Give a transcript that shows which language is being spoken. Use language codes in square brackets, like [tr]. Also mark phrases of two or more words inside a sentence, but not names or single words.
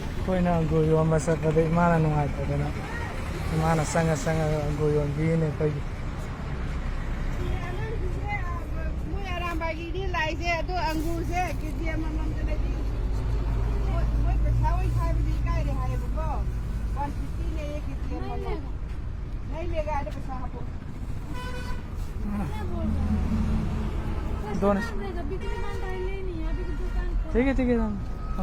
[mni] ꯑꯩꯈꯣꯏꯅ ꯑꯪꯒꯨꯔ ꯌꯣꯟꯕ ꯆꯠꯄꯗ ꯏꯃꯥꯅ ꯅꯨꯡꯉꯥꯏꯇꯗꯅ ꯏꯃꯥꯅ ꯆꯪꯉ ꯑꯪꯒꯨꯔ ꯌꯣꯟꯕꯤꯅꯦ ꯑꯩꯈꯣꯏꯒꯤ ꯃꯣꯏ ꯑꯔꯥꯝꯕꯥꯏꯒꯤꯗꯤ ꯂꯥꯛꯏꯁꯦ ꯑꯗꯣ ꯑꯪꯒꯨꯔꯁꯦ ꯀꯦꯖꯤ ꯑꯃꯃꯝꯗ ꯂꯩꯗꯤ ꯃꯣꯏ ꯄꯩꯁꯥ ꯑꯣꯏ ꯈꯥꯏꯕꯗꯤ ꯏꯀꯥꯏꯔꯦ ꯍꯥꯏꯌꯦꯕꯀꯣ 150 ꯂꯩꯌꯦ [hi] केजी अममम नहीं लेगा अरे पैसा आपको दोनों ठीक है हम